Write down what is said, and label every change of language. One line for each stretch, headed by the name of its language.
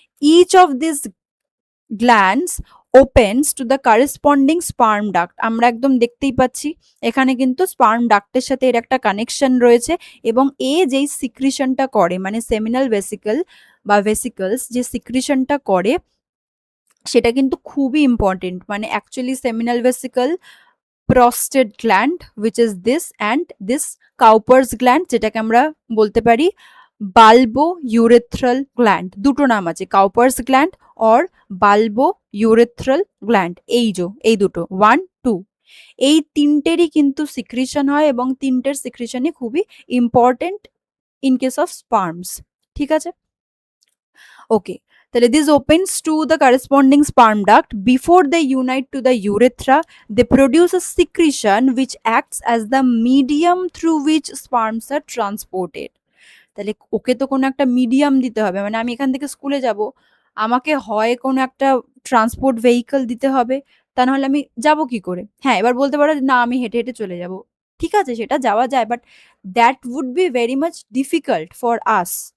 English: Each of this glands opens to the corresponding sperm duct.
Bangla: আমরা একদম দেখতেই পাচ্ছি এখানে কিন্তু স্পার্ম ডাক্টের সাথে এর একটা কানেকশন রয়েছে, এবং এ যেই সিক্রিশনটা করে মানে সেমিনাল ভেসিকল বা ভেসিকলস যে সিক্রিশনটা করে সেটা কিন্তু খুবই ইম্পর্টেন্ট। মানে actually seminal vesicle,
English: prostate gland which is this, and this Cowper's gland
Bangla: যেটাকে আমরা বলতে পারি
English: bulbourethral gland,
Bangla: দুটো নাম আছে, Cowper's gland or bulbourethral gland। এই দুটো 1 2 এই তিনটেরই কিন্তু সিক্রিশন হয়, এবং তিনটের সিক্রিশনই খুবই ইম্পর্টেন্ট
English: in case of sperms,
Bangla: ঠিক আছে।
English: Okay, তাহলে this opens to the corresponding sperm duct. Before they unite to the urethra, they produce a secretion which acts as the medium through which sperms are transported।
Bangla: তাহলে ওকে তো কোনো একটা medium দিতে হবে, মানে আমি এখান থেকে স্কুলে যাব, আমাকে হয় কোনো একটা ট্রান্সপোর্ট ভেহিকল দিতে হবে, তা নাহলে আমি যাব কি করে? হ্যাঁ, এবার বলতে পারো না আমি হেঁটে হেঁটে চলে যাব, ঠিক আছে সেটা যাওয়া যায়,
English: But that would be very much difficult for us.